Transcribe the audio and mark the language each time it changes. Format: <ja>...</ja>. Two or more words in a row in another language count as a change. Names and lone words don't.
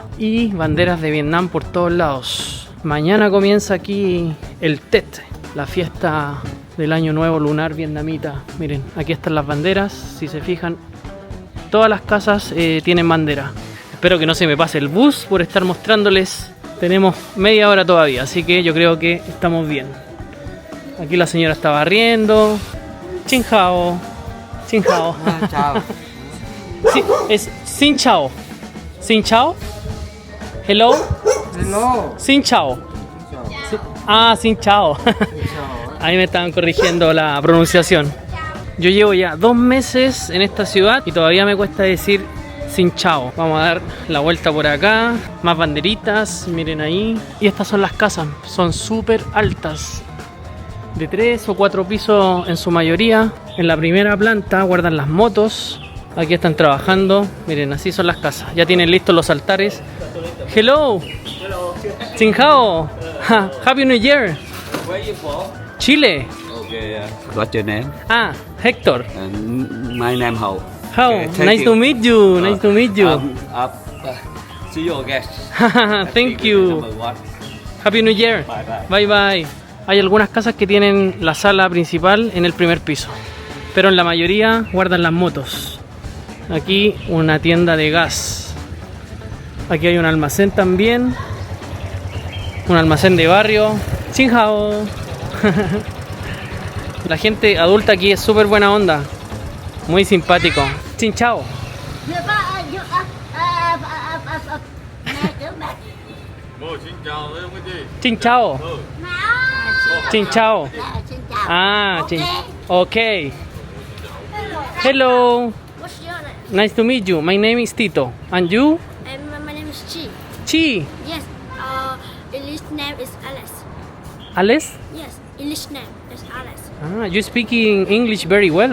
<es>Y banderas de Vietnam por todos lados. Mañana comienza aquí el Tet, la fiesta del año nuevo lunar vietnamita. Miren, aquí están las banderas. Si se fijan, todas las casas tienen bandera. Espero que no se me pase el bus por estar mostrándoles. Tenemos media hora todavía, así que yo creo que estamos bien. Aquí la señora está barriendo.</es> <vi>Xin hao. Xin hao. Chao.</vi> <es>Sí, es</es> <vi>Xin chao. Xin chao.</vi> <en>Hello. Hello.</en> <vi>Xin chao. Xin chao.</vi> <es>Ahí me estaban corrigiendo la pronunciación. Yo llevo ya 2 meses en esta ciudad y todavía me cuesta decir</es> <vi>Xin chao.</vi> <es>Vamos a dar la vuelta por acá. Más banderitas, miren ahí. Y estas son las casas, son súper altas, de 3 o 4 pisos en su mayoría. En la primera planta guardan las motos. Aquí están trabajando. Miren, así son las casas. Ya tienen listos los altares.</es> <vi>Hello. Xin hao.</vi> <en>Happy New Year. Where are you from? Chile. Okay. What's your name? Hector. My name Hậu. How? Okay, thank Nice you. to meet you. Nice to meet you. See you again. Thank you. Number one. Happy New Year. Bye. Bye.</en> <es>Hay algunas casas que tienen la sala principal en el primer piso, pero en la mayoría guardan las motos. Aquí una tienda de gas. Aquí hay un almacén también. Un almacén de barrio.</es> <vi>Xin hao.</vi> <es>La gente adulta aquí es súper buena onda. Muy simpático.</es> <vi>Xin chao. Xin chao. Xin chao. Xin chào.</vi> <en>Ok. Hello. What's your name? Nice to meet you. My name is Tito. And you? And my name is Chi. Chi. Yes. English name is Alice. Alice? Yes. English name is Alice. Ah, you speaking English very well.</en>